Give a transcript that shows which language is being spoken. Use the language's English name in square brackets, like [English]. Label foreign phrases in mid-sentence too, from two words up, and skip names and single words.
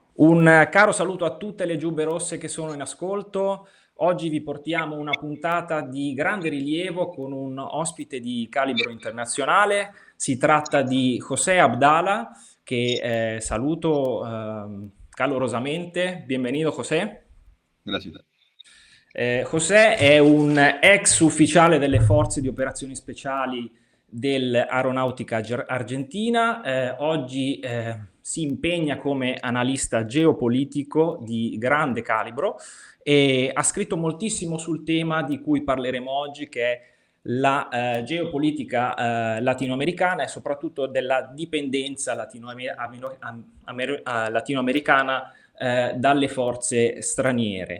[Italian] Un caro saluto a tutte le giubbe rosse che sono in ascolto. Oggi vi portiamo una puntata di grande rilievo con un ospite di calibro internazionale. Si tratta di José Abdala, che saluto calorosamente. [Spanish] Bienvenido, José. Gracias. [Italian] José è un ex ufficiale delle forze di operazioni speciali dell'Aeronautica Argentina, oggi si impegna come analista geopolitico di grande calibro e ha scritto moltissimo sul tema di cui parleremo oggi, che è la geopolitica latinoamericana e soprattutto della dipendenza latinoamericana dalle forze straniere.